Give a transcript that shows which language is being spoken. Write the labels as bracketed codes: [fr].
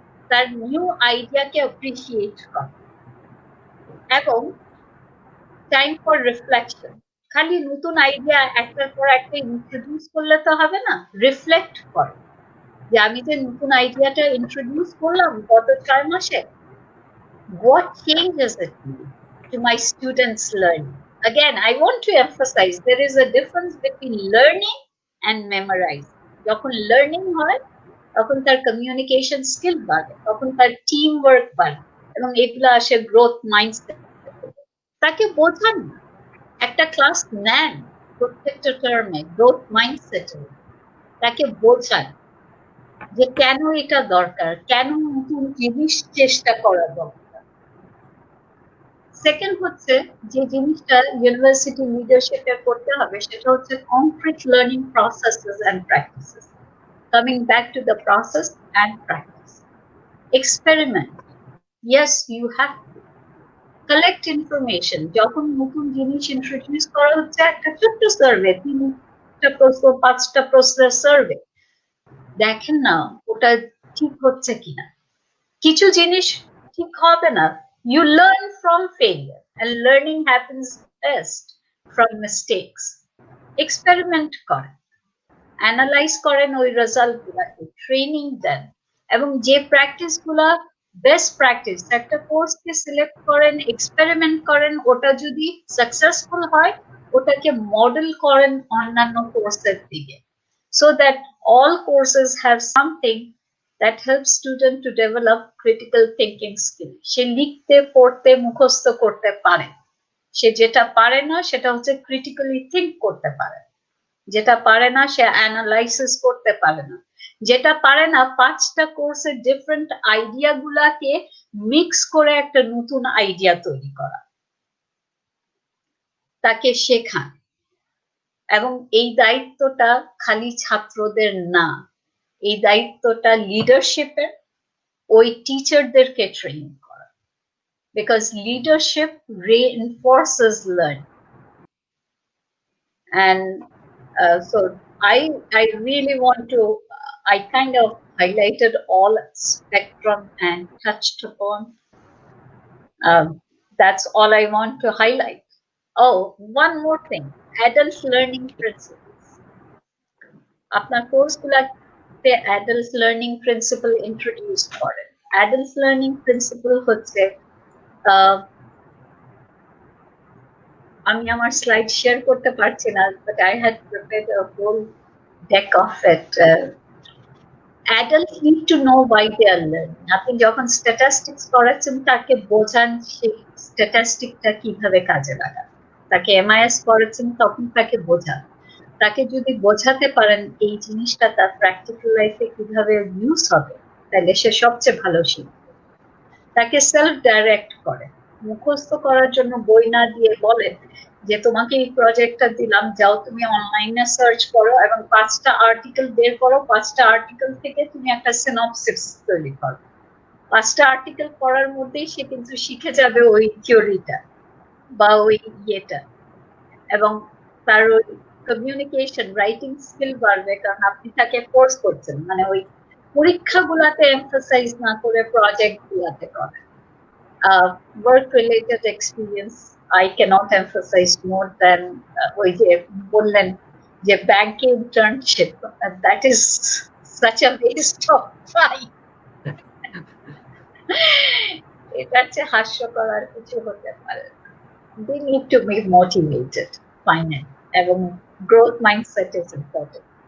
[bn] তার new আইডিয়াকে appreciate করে, এবং টাইম ফর রিফ্লেকশন, খালি নতুন আইডিয়া একটার পর একটা ইন্ট্রোডিউস করলে তো হবে না, রিফ্লেক্ট করে যে আমি যে নতুন আইডিয়াটা ইন্ট্রোডিউস করলাম গত 6 মাসে, [en] what changes it to my students' learning? Again, I want to emphasize there is a difference between learning and memorizing. [bn] যখন লার্নিং হয় তখন তার কমিউনিকেশন স্কিল বাড়ে, তখন তার টিম ওয়ার্ক বাড়ে, এবং এগুলো আসে গ্রোথ মাইন্ডসেট। তাকে বোঝান, একটা ক্লাস নেন প্রত্যেকটা টার্মে গ্রোথ মাইন্ডসেটে, তাকে বোঝান যে কেন এটা দরকার, কেন নতুন জিনিস চেষ্টা করা দরকার। সেকেন্ড হচ্ছে যে জিনিসটা ইউনিভার্সিটি লিডারশিপে করতে হবে, সেটা হচ্ছে concrete learning processes and practices. [en] Coming back to the process and practice, experiment, yes you have to collect information. [bn] যখন নতুন জিনিস ইন্ট্রোডিউস করা হচ্ছে, একটা ছোট্ট সার্ভে, 3টা প্রশ্ন 5টা প্রশ্নের সার্ভে, দেখেন না ওটা ঠিক হচ্ছে কিনা। কিছু জিনিস ঠিক হবে না, [en] you learn from failure and learning happens best from mistakes. [bn] Experiment করেন, অ্যানালাইজ করেন ওই রেজাল্ট গুলাকে, ট্রেনিং দেন, এবং যে প্র্যাকটিস গুলা বেস্ট প্র্যাকটিস, একটা কোর্সকে সিলেক্ট করেন, এক্সপেরিমেন্ট করেন, ওটা যদি সাকসেসফুল হয় ওটাকে মডেল করেন অন্যান্য কোর্সের দিকে, [en] so that all courses have something that helps student to develop critical thinking skill. [bn] সে লিখতে পড়তে মুখস্থ করতে পারে, সে যেটা পারে না সেটা হচ্ছে ক্রিটিক্যালি থিঙ্ক করতে পারে, যেটা পারে না সে অ্যানালাইসিস করতে পারে না, যেটা পারে না 5টা কোর্সের ডিফারেন্ট আইডিয়া গুলাকে মিক্স করে একটা নতুন আইডিয়া তৈরি করা, তাকে শেখান। এবং এই দায়িত্বটা খালি ছাত্রদের না, এই দায়িত্বটা লিডারশিপের, ওই টিচারদেরকে ট্রেন করা, [en] Because leadership reinforces learning. And so I really want to, I kind of highlighted all spectrum and touched upon. That's all I want to highlight. Oh, one more thing, adult learning principles. [bn] আপনার কোর্সগুলোতে adult learning principal introduce করেন। Adult learning principal হচ্ছে, আমি আমার slide share করতে পারছি না, [en] But I had prepared a whole deck of it. adults need to know why they are learning. [bn] আপনি যখন স্ট্যাটিস্টিক্স পড়াচ্ছেন তাকে বোঝান সেই স্ট্যাটিস্টিকটা কিভাবে কাজে লাগান। তাকে এমআইএস পড়াচ্ছেন তখন তাকে বোঝান। তাকে যদি বোঝাতে পারেন এই জিনিসটা তার প্র্যাকটিক্যাল লাইফে কিভাবে ইউজ হবে, তাহলে সে সবচেয়ে ভালো শিখবে। তাকে সেলফ ডাইরেক্ট করে, মুখস্থ করার জন্য বই না দিয়ে বলেন যে তোমাকে এই প্রজেক্টটা দিলাম, যাও তুমি অনলাইনে সার্চ করো এবং 5টা আর্টিকেল বের করো, 5টা আর্টিকেল থেকে তুমি একটা সিনপসিস তৈরি করো। 5টা আর্টিকেল পড়ার মধ্যেই সে কিন্তু শিখে যাবে ওই থিওরিটা বা ওই ইয়েটা, এবং তার ওই কমিউনিকেশন রাইটিং স্কিল বাড়বে, কারণ আপনি তাকে ফোর্স করছেন, মানে ওই পরীক্ষাগুলাতে এমফাসাইজ না করে প্রজেক্ট গুলাতে করে। [en] work related experience I cannot emphasize more than [bn] ওই যে বললেন যে ব্যাংকে internship, [en] that is such a waste of time. [bn] এটা হচ্ছে হাস্যকর, আর কিছু হতে পারে। [en] they need to be motivated, finance এবং growth mindset is important.